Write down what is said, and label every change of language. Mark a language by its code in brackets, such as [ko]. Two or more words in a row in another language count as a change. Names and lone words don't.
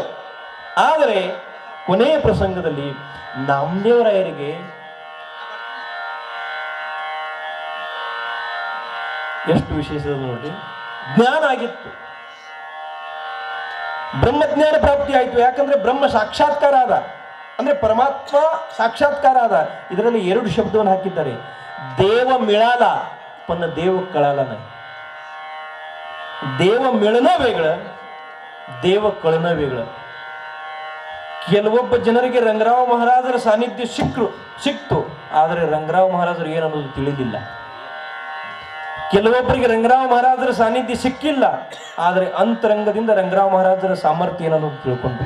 [kn] ಆದರೆ ಕೊನೆಯ ಪ್ರಸಂಗದಲ್ಲಿ ನಾಮದೇವರಾಯರಿಗೆ ಎಷ್ಟು ವಿಶೇಷದ ನೋಡಿ, ಜ್ಞಾನ ಆಗಿತ್ತು, ಬ್ರಹ್ಮಜ್ಞಾನ ಪ್ರಾಪ್ತಿ ಆಯಿತು. ಯಾಕಂದ್ರೆ ಬ್ರಹ್ಮ ಸಾಕ್ಷಾತ್ಕಾರ ಆದ, ಅಂದ್ರೆ ಪರಮಾತ್ಮ ಸಾಕ್ಷಾತ್ಕಾರ ಆದ. ಇದರಲ್ಲಿ 2 ಶಬ್ದವನ್ನು ಹಾಕಿದ್ದಾರೆ. [mr] देव मिळाला पण देव कळाला नाही. देव मिळणं वेगळं, देव कळणं वेगळं. [kn] ಕೆಲವೊಬ್ಬ ಜನರಿಗೆ ರಂಗರಾವ್ ಮಹಾರಾಜರ ಸಾನ್ನಿಧ್ಯ ಸಿಕ್ತು, ಆದರೆ ರಂಗರಾವ್ ಮಹಾರಾಜರು ಏನನ್ನೋದು ತಿಳಿದಿಲ್ಲ. ಕೆಲವೊಬ್ಬರಿಗೆ ರಂಗರಾವ್ ಮಹಾರಾಜರ ಸಾನ್ನಿಧ್ಯ ಸಿಕ್ಕಿಲ್ಲ, ಆದರೆ ಅಂತರಂಗದಿಂದ ರಂಗರಾವ್ ಮಹಾರಾಜರ ಸಾಮರ್ಥ್ಯ ಏನನ್ನೋದು ತಿಳ್ಕೊಂಡ್ರು.